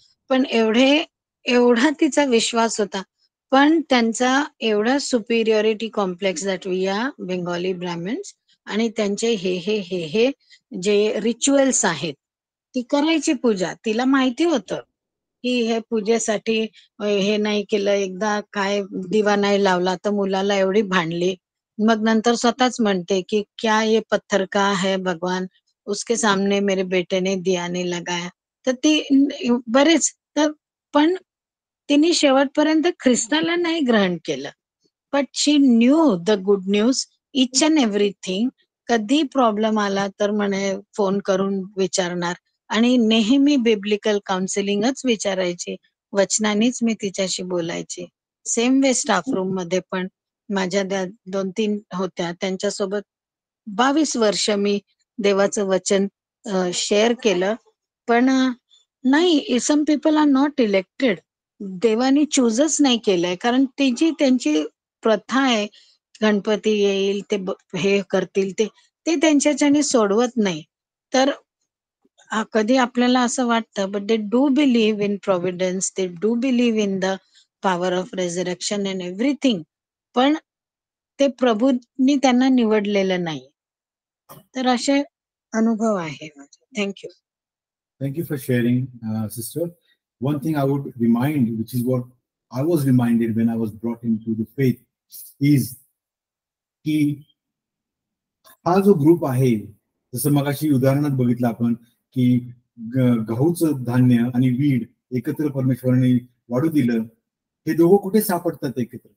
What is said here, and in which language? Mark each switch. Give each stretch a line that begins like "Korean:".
Marathi: पण एवढा तिचा विश्वास होता, पण त्यांचा एवढा superiority complex
English: that we are Bengali Brahmins,
Marathi: आणि त्यांचे हे जे रिच्युअल्स आहेत, ती करायची पूजा. तिला माहिती होतं की हे पूजेसाठी हे नाही केलं, एकदा काय दिवा नाही लावला तर मुलाला एवढी भांडली. मग नंतर स्वतःच म्हणते की
Hindi: क्या ये पत्थर का है भगवान, उसके सामने मेरे बेटे ने दिया नहीं लगाया.
Marathi: तर ती बरेच तर, पण तिने शेवटपर्यंत ख्रिस्ताला नाही ग्रहण केलं.
English: But she knew the good news, each and everything.
Marathi: कधी प्रॉब्लेम आला तर म्हणे फोन करून विचारणार, आणि नेहमी बिब्लिकल काउन्सिलिंगच विचारायची, वचनानीच मी तिच्याशी बोलायची. सेम वे स्टाफ रूम मध्ये पण माझ्या 2-3 होत्या, त्यांच्यासोबत 22 वर्ष मी देवाचं वचन शेअर केलं. पण नाही,
English: Some people are not elected.
Marathi: देवानी चूजच नाही केलंय, कारण त्यांची प्रथा आहे, गणपती येईल ते हे करतील, ते त्यांच्याच्याने सोडवत नाही. तर कधी आपल्याला असं वाटतं,
English: but they do believe in providence, they do believe in the power of resurrection and everything,
Marathi: पण ते प्रभूंनी त्यांना निवडलेलं नाही. तर असे अनुभव आहे माझे. Thank you.
English: Thank you for sharing, sister. One thing I would remind, which is what I was reminded when I was brought into the faith, is
Marathi: की हा जो ग्रुप आहे, जसं मगाशी उदाहरणात बघितलं आपण की गहूचं धान्य आणि वीड एकत्र परमेश्वराने वाढू दिलं, हे दोघं कुठे सापडतात एकत्र?